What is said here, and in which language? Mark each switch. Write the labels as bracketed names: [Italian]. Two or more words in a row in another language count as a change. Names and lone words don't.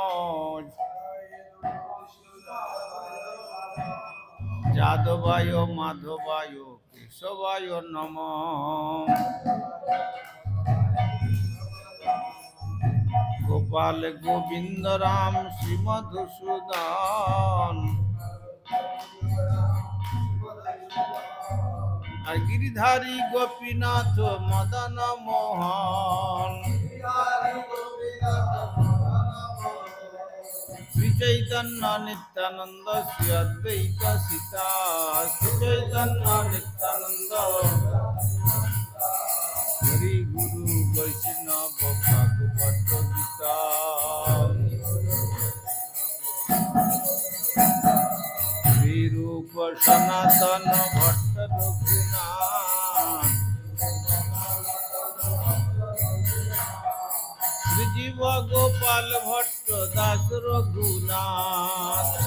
[Sanskrit] যাদবায় মাধবায় কেশবায় নম [Bangla] গোপাল গোবিন্দ রাম শ্রী মধুসূদন আর গিরিধারী গোপীনাথ মদন মোহন चैतन्य नित्यानंद श्री अद्वैत सीता श्री चैतन्य नित्यानंद हरि गुरु वैष्णव भागवत गीता श्री रूप सनातन भट्ट रघुनाथ श्री जीव गोपाल भट्ट दास रघुनाथ